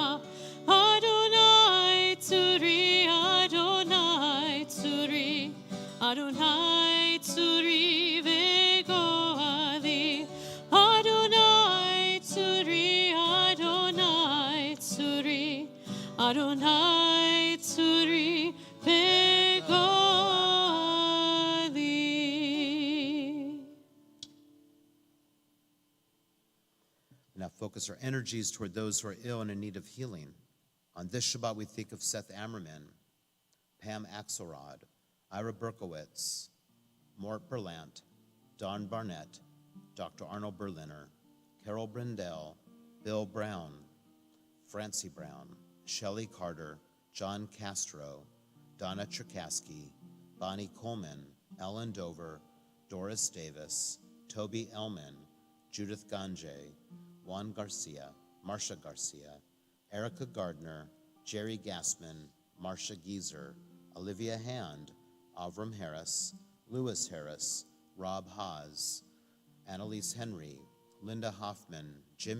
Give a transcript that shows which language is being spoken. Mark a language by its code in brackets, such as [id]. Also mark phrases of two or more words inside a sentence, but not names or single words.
[he] אדוני צורי, אדוני צורי, אדוני צורי וגואלי. אדוני צורי, אדוני צורי, אדוני צורי וגואלי. [en] Now focus our energies toward those who are ill and in need of healing. On this Shabbat, we think of Seth Ammerman, Pam Axelrod, Ira Berkowitz, Mort Berlant, Don Barnett, Dr. Arnold Berliner, Carol Brindell, Bill Brown, Francie Brown, Shelley Carter, John Castro, Donna Cherkasky, Bonnie Coleman, Ellen Dover, Doris Davis, Toby Ellman, Judith Gange, Juan Garcia, Marcia Garcia, Erica Gardner, Jerry Gassman, Marcia Gieser, Olivia Hand, Avram Harris, Lewis Harris, Rob Haas, Annalise Henry, Linda Hoffman, Jim